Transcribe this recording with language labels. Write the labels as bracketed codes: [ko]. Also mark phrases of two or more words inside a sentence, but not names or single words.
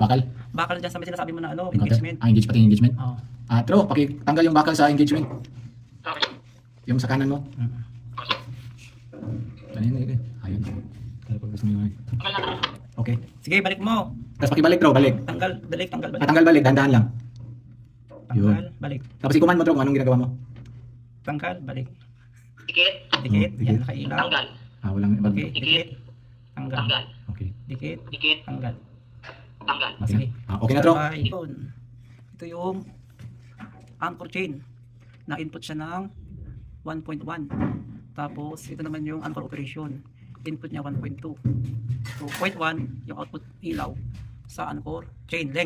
[tl] bakal. bakal dyan sa may sinasabi mo na ano, Yung counter. engagement. Engage pati yung engagement. Oo. Tro, pakitanggal yung bakal sa engagement. Okay. Yung sa kanan mo. Mm. Kanina yun. Ayun. Gusto mo yun. Tanggal na. Okay. Sige, balik mo. Tapos pakibalik, Tro, balik. Tanggal, balik, tanggal, balik. Tanggal balik, dahan-dahan lang. Tanggal, balik. Tapos ikuman mo, Tro, kung anong ginagawa mo. Tanggal, balik. Dikit. Dikit, Dikit. yan, nakailaw. Tanggal. Walang ibang. Okay, dikit. Tanggal. Tanggal. Okay. Dikit, Dikit. tanggal. Tanggal. Okay Sige. na. Okay na, Tro. Sabay, yun. Ito yung [en] anchor chain [tl] na input siya ng 1.1. Tapos ito naman yung anchor operation. Input niya 1.2. So 0.1 yung output ilaw sa [en] anchor chain length.